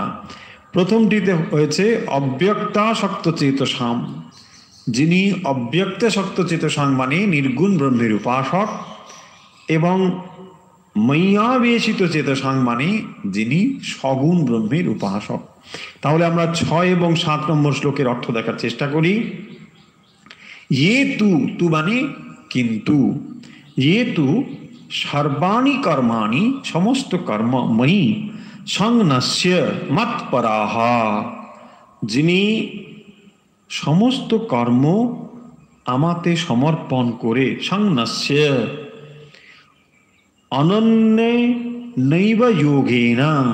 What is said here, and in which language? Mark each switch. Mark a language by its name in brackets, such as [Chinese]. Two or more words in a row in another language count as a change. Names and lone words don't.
[Bangla] প্রথমটিতে হয়েছে [Sanskrit] অব্যক্তাসক্ত চেতসাম, [Bangla] যিনি [Sanskrit] অব্যক্তাসক্ত চেতসাং [Bangla] মানে নির্গুণ ব্রহ্মের উপাসক, এবং [Sanskrit] ময়্যাবেশিত চেতসাং [Bangla] মানে যিনি সগুণ ব্রহ্মের উপাসক। তাহলে আমরা 6 এবং 7 নম্বর শ্লোকের অর্থ দেখার চেষ্টা করি। [Sanskrit] ये तु [Bangla] মানে কিন্তু, [Sanskrit] ये तु सर्वाणि कर्माणि [Bangla] সমস্ত কর্ম [Sanskrit] ময়ি সংন্যস্য মৎপরাঃ, [Bangla] যিনি সমস্ত কর্ম আমাতে সমর্পণ করে, [Sanskrit] সংন্যস্য অনন্য নৈব যোগেন,